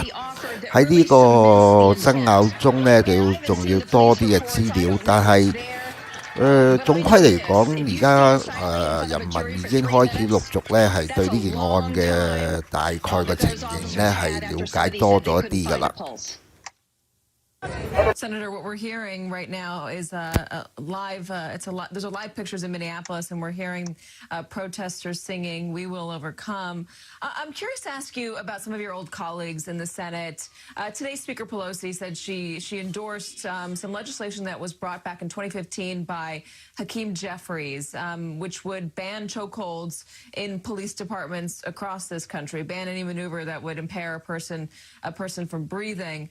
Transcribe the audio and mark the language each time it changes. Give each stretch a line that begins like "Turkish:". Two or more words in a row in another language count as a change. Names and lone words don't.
Cantonese: 喺呢個爭拗中咧，仲要多啲嘅資料，但係總歸嚟講，而家人民已經開始陸續咧係對呢件案嘅大概嘅情形咧係了解多咗一啲㗎啦。
English: Senator, what we're hearing right now is live. There's a live pictures in Minneapolis, and we're hearing protesters singing "We Will Overcome." I'm curious to ask you about some of your old colleagues in the Senate. Today, Speaker Pelosi said she endorsed some legislation that was brought back in 2015 by Hakeem Jeffries, which would ban chokeholds in police departments across this country, ban any maneuver that would impair a person from breathing.